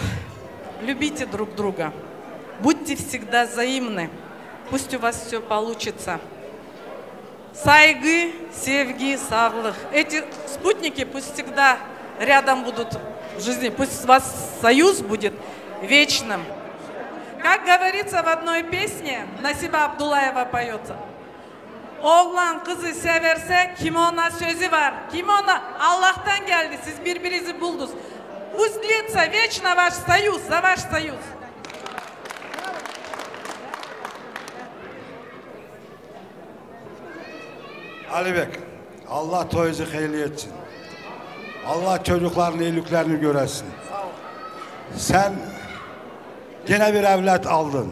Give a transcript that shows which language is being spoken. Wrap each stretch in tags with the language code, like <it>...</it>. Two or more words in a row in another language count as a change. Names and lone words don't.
<ru>Любите друг друга, будьте всегда взаимны, пусть у вас все получится.</ru> <tr>Saygı, sevgi, sağlık.</tr> <ru>Эти спутники пусть всегда рядом будут в жизни, пусть у вас союз будет вечным. Как говорится в одной песне, Насиба Абдулаева поется.</ru> <tr>Oğlan kızı severse kimona sözü var. Kimona Allah'tan geldi, siz birbirinizi buldunuz.</tr> <ru>Пусть длится вечно ваш союз, за ваш союз.</ru> <tr>Alibek, Allah toyunuzu hayırlı etsin. Allah çocukların iyiliklerini göresin. Sen gene bir evlat aldın.</tr>